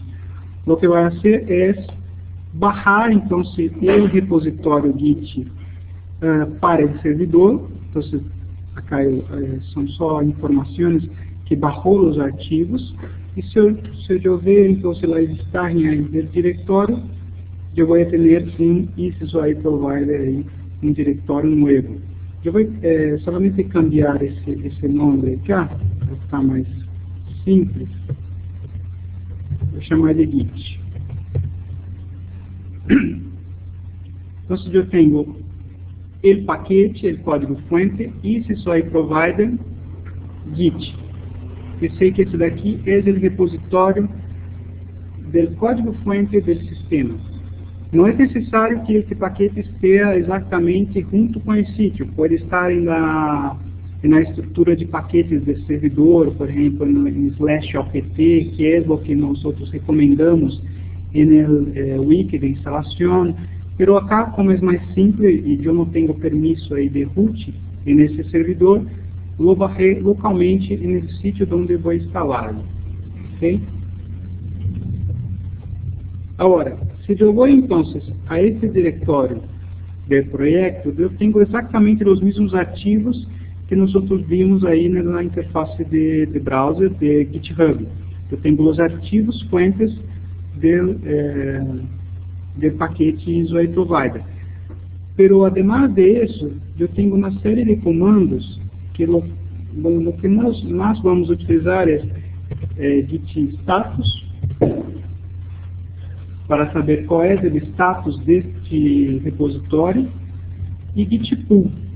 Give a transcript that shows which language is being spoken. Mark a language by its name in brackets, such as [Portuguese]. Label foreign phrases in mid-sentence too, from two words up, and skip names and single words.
[Portuguese] O que vai fazer é baixar então o repositório Git para o servidor. Então, acá são só informações que baixou os arquivos. E se eu ver então se lá está em o diretório, [Spanish] yo voy a tener un EasySY Provider ahí, un directorio nuevo. Yo voy solamente cambiar ese nombre acá, [Portuguese] para ficar mais simples. Vou chamar de Git. [Spanish] Entonces yo tengo el paquete, el código fuente, EasySY Provider, Git. [Portuguese] Eu sei que esse daqui é o repositório do código fuente do sistema. Não é necessário que esse paquete esteja exatamente junto com o sítio. Pode estar na estrutura de paquetes do servidor, por exemplo, em /opt, que é o que nós recomendamos no wiki de instalação. Mas acá, como é mais simples e eu não tenho permisso aí de root nesse servidor, [Spanish] lo bajé localmente [Portuguese] nesse sítio onde vou instalá-lo. Ok? Agora, se eu vou então a esse diretório do projeto, eu tenho exatamente os mesmos arquivos que nós vimos aí na interface de browser de GitHub. Eu tenho os arquivos fuentes do paquete EasySY Provider. [Spanish] Pero, además [Portuguese] de isso, eu tenho uma série de comandos que o que nós vamos utilizar é git status, para saber qual é o status deste repositório, e git pull.